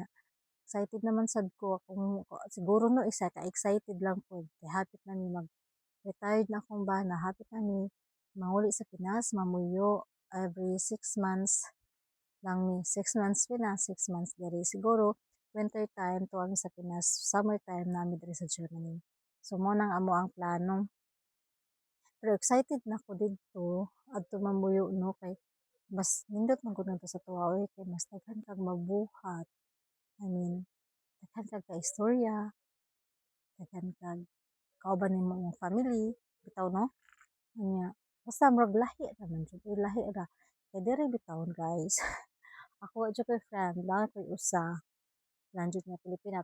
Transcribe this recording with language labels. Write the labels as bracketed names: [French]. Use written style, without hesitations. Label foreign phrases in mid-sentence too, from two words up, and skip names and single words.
[Cebuano] Excited naman sad ko akong siguro no isa ka excited lang po. Kay hapit na ni retired na akong bana, hapit na ni manguli sa Pinas, mamuyo [English] every 6 months [Cebuano] lang ni 6 months Pinas, 6 months diri. Siguro [English] winter time [Cebuano] to kami sa Pinas, [English] summer time [Cebuano] namin diri sa Germany. So mo nang amo ang plano. Pero excited na ako dito adto mamuyo no kay mas nindot man gud sa tuwa kay mas daghan kag mabuhat. [English] I mean, [Cebuano] daghan kag kaistorya, daghan kag kauban nimo imong family, bitaw no? Anya, basta murag lahi naman jud, lahi ra. Kay diri bitawon guys. Ako wa jud ko'y friend, lang ko'y usa, lang nga Pilipina.